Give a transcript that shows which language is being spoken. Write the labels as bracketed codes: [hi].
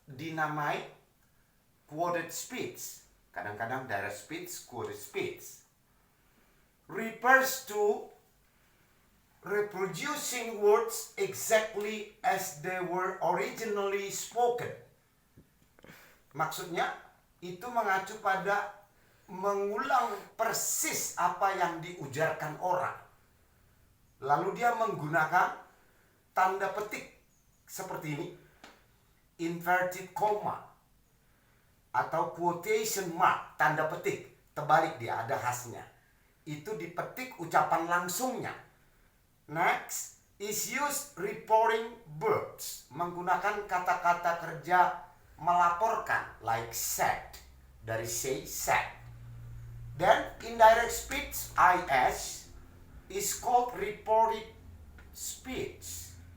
[en] Dinamai quoted speech. Kadang-kadang direct speech, quoted speech. Refers to reproducing words exactly as they were originally spoken. [id] Maksudnya, itu mengacu pada mengulang persis apa yang diujarkan orang. Lalu dia menggunakan tanda petik seperti ini. [en] Inverted comma. Atau quotation mark, [id] tanda petik. Terbalik dia, ada khasnya. Itu dipetik ucapan langsungnya. [en] Next is used reporting verbs. [id] Menggunakan kata-kata kerja melaporkan. [en] Like said. Dari say, said. Then indirect speech, IS, is called reported speech.